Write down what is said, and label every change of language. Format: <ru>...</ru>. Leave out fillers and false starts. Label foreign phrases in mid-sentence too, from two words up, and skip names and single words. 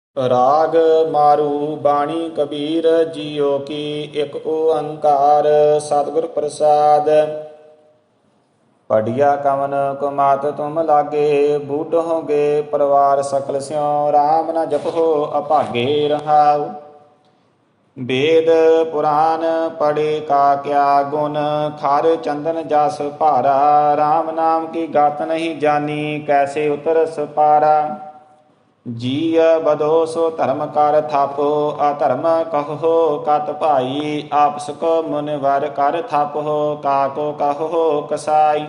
<pa>ਰਾਗ ਮਾਰੂ ਬਾਣੀ ਕਬੀਰ ਜੀਓ ਕੀ ਇੱਕ ਓੰਕਾਰ ਸਤਿਗੁਰ ਪ੍ਰਸਾਦ। ਪੜਿਆ ਕਵਨ ਕੁਮਾਤ ਤੁਮ ਲਾਗੇ ਬੂਢ ਹੋਗੇ ਪਰਿਵਾਰ ਸਕਲ ਸਿਉ ਰਾਮ ਨ ਜਪੋ ਅਭਾਗੇ ਰਹਾਉ। ਵੇਦ ਪੁਰਾਣ ਪੜ੍ਹੇ ਕਾ ਕਿਆ ਗੁਣ ਖਾਰ ਚੰਦਨ ਜਸ ਭਾਰਾ ਰਾਮ ਨਾਮ ਕੀ ਗਾਤ ਨਹੀਂ ਜਾਨੀ ਕੈਸੇ ਉਤਰਸ ਪਾਰਾ। ਜੀਯ ਬਦੋ ਸੋ ਧਰਮ ਕਰ ਥਾਪੋ ਅਧਰਮ ਕਹੋ ਕਤ ਭਾਈ ਆਪਸ ਕੋ ਮੁਨਿਵਰ ਕਰ ਥਾਪੋ ਕਾਕੋ ਕਹੋ ਕਸਾਈ।</pa>